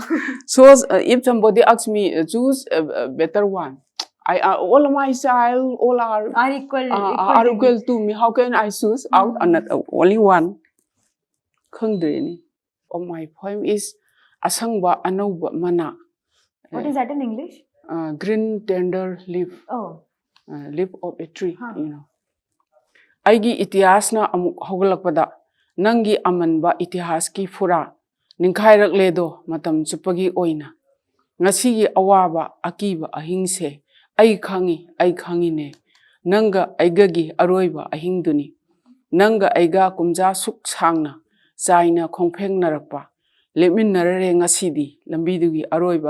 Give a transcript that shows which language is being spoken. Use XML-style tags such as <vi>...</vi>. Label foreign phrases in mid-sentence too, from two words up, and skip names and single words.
<en>So if somebody asks me choose a better one, all of my child all are equal to me. How can I choose out only one? Khangdre of my poem is Asangba Anauba Mana. What is that in English? Green tender leaf. Oh. Leaf of a tree. You know.</en> <mni>Aigi itihasna amuk hogalakpada nangi amanba itihaski fura ningkhairak ledo matam chupagi oina ngasi awaba akiba ahingse ai khangi ne nanga aigagi aroiba ahingduni nanga aiga kumja suk sangna chaina khongpheng narakpa lemin narare ngasidi lambidugi aroiba</mni>